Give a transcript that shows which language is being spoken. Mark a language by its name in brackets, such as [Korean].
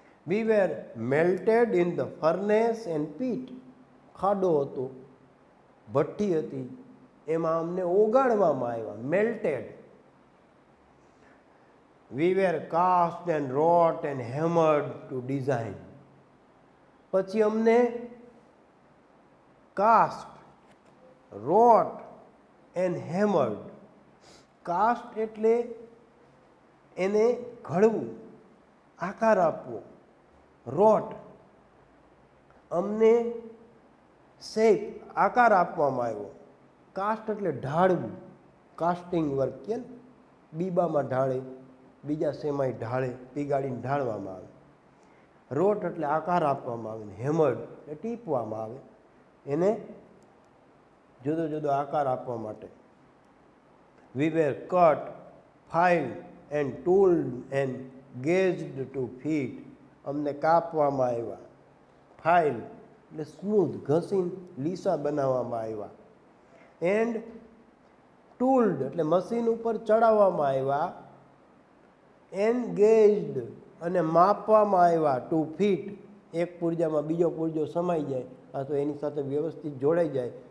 [English] We were melted in the furnace and pit. [Gujarati] ખાડો હતો, ભઠ્ઠી હતી, એમાં અમને ઓગાળવામાં આવ્યા. [English] melted. We were cast and wrought and hammered to design. [Gujarati] પછી અમને cast, wrought and hammered. cast એટલે એને ઘડવું, આકાર આપવો. wrought અમને શેપ, આકાર આપવામાં આવ્યો. કાસ્ટ એટલે ઢાળવું, કાસ્ટિંગ વર્ક કે બીબામાં ઢાળે, બીજા શેમાય ઢાળે, પીગાડીને ઢાળવામાં આવે. રોટ એટલે આકાર આપવામાં આવે. હેમર્ડ એટલે ટીપવામાં આવે, એને જુદો જુદો આકાર આપવા માટે. [English] We were cut, filed and tooled and gauged to fit. [Gujarati] અમને કાપવામાં આવ્યા. ફાઇલ એટલે સ્મૂથ, ઘસીને લીસા બનાવવામાં આવ્યા. એન્ડ ટૂલ્ડ એટલે મશીન ઉપર ચડાવવામાં આવ્યા. એન્ડ ગેજ્ડ અને માપવામાં આવ્યા. ટુ ફીટ, એક પુર્જામાં બીજો પુર્જો સમાઈ જાય અથવા એની સાથે વ્યવસ્થિત જોડાઈ જાય.